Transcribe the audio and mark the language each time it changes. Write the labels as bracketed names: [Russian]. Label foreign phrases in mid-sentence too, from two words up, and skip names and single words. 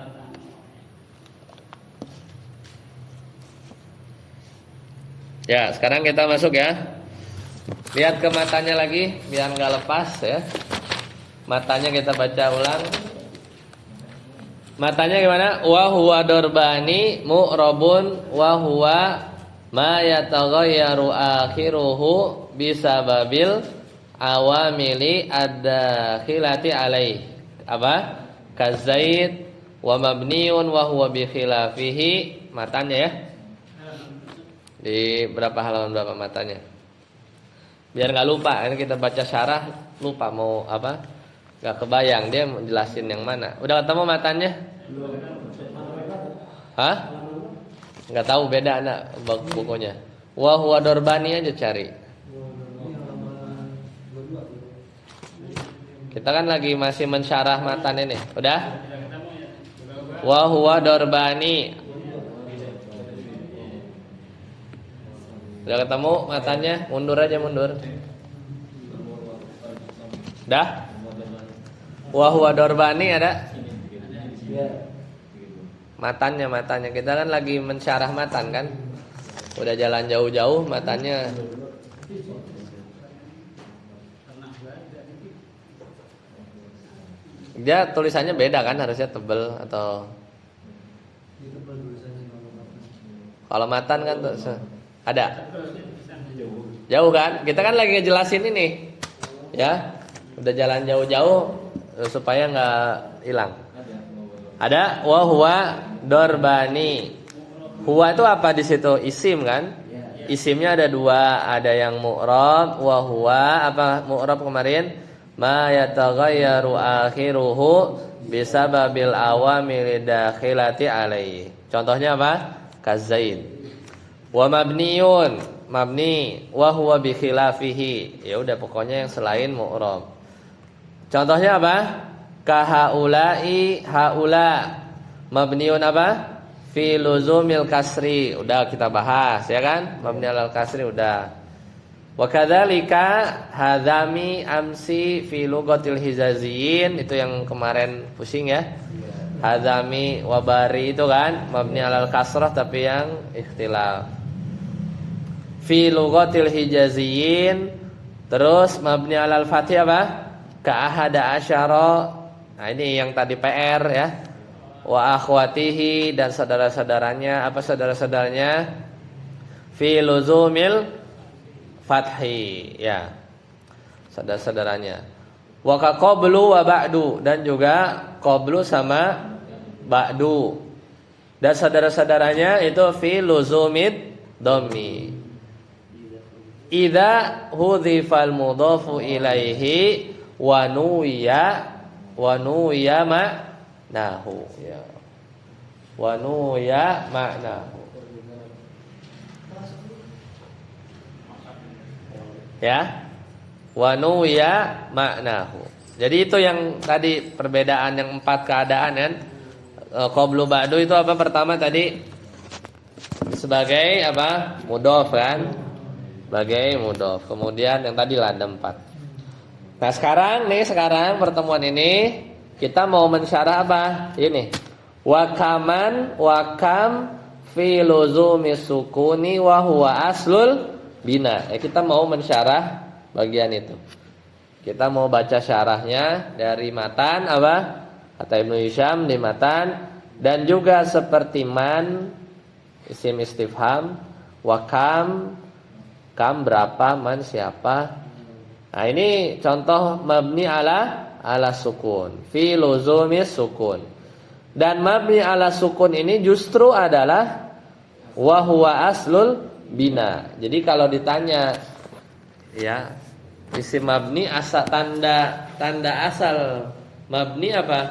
[Indonesian] Ya, sekarang kita masuk ya. Lihat ke matanya lagi biar nggak lepas ya. Matanya kita baca ulang. Matanya gimana? [Arabic] وهو ضربان معرب وهو ما يتغير آخره بسبب العوامل الداخلة عليه. [Indonesian] Apa? [Arabic] كزيد ومبني وهو بخلافه. [Indonesian] Matanya ya. Di berapa halaman berapa matanya? Biar nggak lupa, ini kita baca syarah lupa mau apa? Nggak kebayang dia mau jelasin yang mana. Udah ketemu matanya? Hah? Nggak tahu beda anak bukunya. [Arabic] وهو ضربان [Indonesian] aja cari. Kita kan lagi masih mensyarah matan ini. Udah? [Arabic] وهو ضربان. [Indonesian] Udah ketemu matanya? Mundur aja mundur. Dah? [Arabic] وهو ضربان ada? [Indonesian] Matanya kita kan lagi mensyarah matan kan. Udah jalan jauh-jauh matanya. Dia tulisannya beda kan, harusnya tebel atau kalau matan kan tuh ada. Jauh kan? Kita kan lagi ngejelasin ini. Ya. Udah jalan jauh-jauh supaya enggak hilang. [Arabic] Ada وهو ضربان. [Indonesian] Huwa itu apa di situ? Isim kan? Isimnya ada dua, ada yang [Arabic] معرب وهو [Indonesian] apa mu'rab kemarin? [Arabic] ما يتغير آخره بسبب العوامل الداخلة عليه. [Indonesian] Contohnya apa? [Arabic] كزيد. ومبني مبني وهو بخلافه. [Indonesian] Ya udah pokoknya yang selain mu'rab. Contohnya apa? [Arabic] كهؤلاء هؤلاء. مبني apa في لزوم الكسر. [Indonesian] Udah kita bahas ya kan? [Arabic] مبني على الكسر [Indonesian] udah. [Arabic] وكذلك حذام أمس في لغة الحجازيين. [Indonesian] Itu yang kemarin pusing ya. Hadzami wabari itu kan [Arabic] مبني على الكسرة [Indonesian] tapi yang ikhtilaf. [Arabic] في لغة الحجازيين. [Indonesian] Terus [Arabic] مبني على الفتح [Indonesian] apa? [Arabic] كأحد عشر. [Indonesian] Nah ini yang tadi PR ya. [Arabic] وأخواته [Indonesian] dan saudara-saudaranya. Apa saudara-saudaranya? [Arabic] في لزوم الفتح ya. [Indonesian] Saudara-saudaranya. [Arabic] وكقبل وبعد [Indonesian] dan juga [Arabic] قبل sama بعد. [Indonesian] Dan saudara-saudaranya itu [Arabic] في لزوم الضم. إذا حذف المضاف إليه ونوي معناه ya. ونوي معناه. [Indonesian] Ya. [Arabic] ونوي معناه. [Indonesian] Jadi itu yang tadi perbedaan yang 4 keadaan kan. Qablu ba'du itu apa pertama tadi? Sebagai apa? Mudhof kan? Sebagai mudhof. Kemudian yang tadi ada 4. Nah sekarang pertemuan ini kita mau mensyarah apa? [Arabic] Ini وكم في لزوم السكون وهو أصل البناء. [Indonesian] Kita mau mensyarah bagian itu. Kita mau baca syarahnya dari matan apa? Kata Ibnu Hisham di matan dan juga seperti [Arabic] من اسم استفهام وكم [Indonesian] Kam berapa, man siapa. Nah, ini contoh [Arabic] مبني على السكون. في لزوم السكون. [Indonesian] Dan [Arabic] مبني على السكون [Indonesian] ini justru adalah [Arabic] وهو أصل البناء. [Indonesian] Jadi kalau ditanya ya, isim mabni asal tanda asal mabni apa?